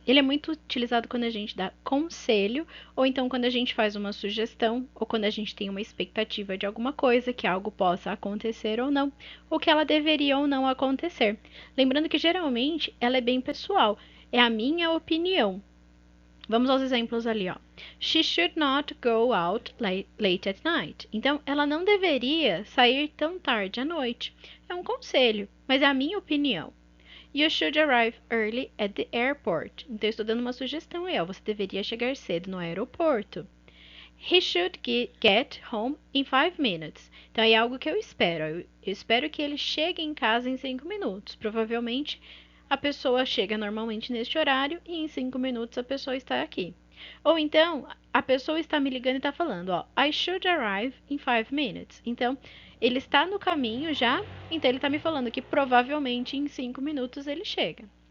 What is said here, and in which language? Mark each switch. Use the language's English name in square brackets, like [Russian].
[Portuguese] Ele é muito utilizado quando a gente dá conselho ou então quando a gente faz uma sugestão ou quando a gente tem uma expectativa de alguma coisa, que algo possa acontecer ou não, ou que ela deveria ou não acontecer. Lembrando que geralmente ela é bem pessoal, é a minha opinião. Vamos aos exemplos ali, ó. [English] She should not go out late at night. [Portuguese] Então, ela não deveria sair tão tarde à noite. É um conselho, mas é a minha opinião. [English] You should arrive early at the airport. [Portuguese] Então, eu estou dando uma sugestão aí, ó. Você deveria chegar cedo no aeroporto. [English] He should get home in 5 minutes. [Portuguese] Então, é algo que eu espero. Eu espero que ele chegue em casa em 5 minutos. Provavelmente, a pessoa chega normalmente neste horário e em 5 minutos a pessoa está aqui. Ou então, a pessoa está me ligando e está falando, ó, [English] I should arrive in 5 minutes. [Portuguese] Então, ele está no caminho já, então ele está me falando que provavelmente em 5 minutos ele chega.